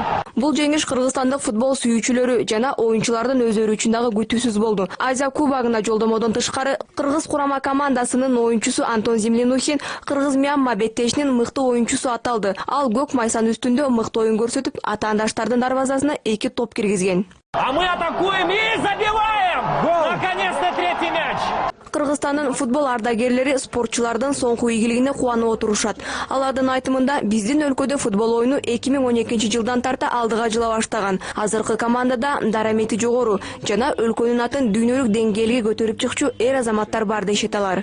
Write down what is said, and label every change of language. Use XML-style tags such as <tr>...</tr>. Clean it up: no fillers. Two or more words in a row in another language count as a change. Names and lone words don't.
<ky>Бул жеңиш кыргызстандык футбол сүйүүчүлөрү жана оюнчулардын өздөрү үчүн дагы күтүүсүз болду. Азия кубогуна жолдомодон тышкары кыргыз курама командасынын оюнчусу Антон Землянухин кыргыз Мьянма беттешинин мыкты оюнчусу аталды. Ал көк майсан үстүндө мыкты оюн көрсөтүп, атаандаштардын дарбазасына 2 топ киргизген.</ky> <ru>А мы атакуем и забиваем! Гол! Наконец-то третий мяч!</ru> <ky>Кыргызстандын футбол ардагерлери спортчулардын соңку ийгилигине кубанып отурушат. Алардын айтымында биздин өлкөдө футбол оюну 2012 жылдан тарта алдыга жыла баштаган. Азыркы командада дарамети жогору жана өлкөнүн атын дүйнөлүк деңгээлге көтөрүп чыкчу эр азаматтар бар дешет алар.</ky>